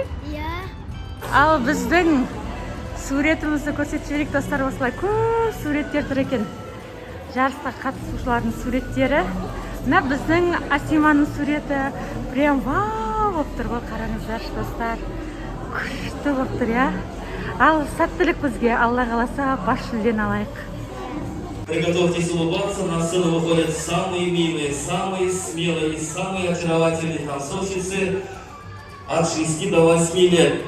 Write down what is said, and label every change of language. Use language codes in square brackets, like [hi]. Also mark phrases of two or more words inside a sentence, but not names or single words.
[kk] Ал біздің суретімізді көрсетіп жіберейік достар, осылай көп суреттер тұр екен. Жарысқа қатысушылардың суреттері. Мына біздің Асиманың суреті прям вау болып тұр ғой, қараңыздаршы достар. Күшті болып тұр, Ал сәттілік бізге, Алла қаласа бас жүлдені алайық. [ru] Приготовьтесь улыбаться, на сцену выходят самые милые, самые смелые и самые очаровательные танцовщицы от 6 до 8 лет.